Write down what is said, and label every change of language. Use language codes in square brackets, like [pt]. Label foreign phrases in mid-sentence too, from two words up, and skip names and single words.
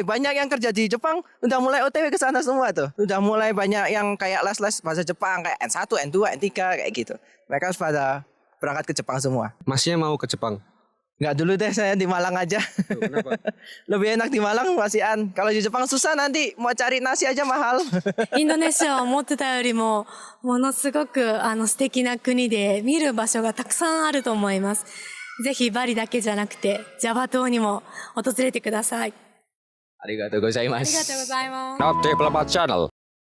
[id] Banyak yang kerja di Jepang udah mulai OTW ke sana semua tuh. Udah mulai banyak yang kayak les-les bahasa Jepang kayak N1, N2, N3 kayak gitu. Mereka pada berangkat ke Jepang semua. Masnya mau ke Jepang? Nggak dulu deh, saya di Malang aja. Kenapa? Lebih enak di Malang masihan. Kalau di Jepang susah nanti mau cari nasi aja mahal. [ja] インドネシアは思ってたよりもものすごく素敵な国で見る場所がたくさんあると思います。ぜひバリだけじゃなくてジャワ島にも訪れてください。ありがとうございます。ありがとうございます。 Not Diplomat Channel.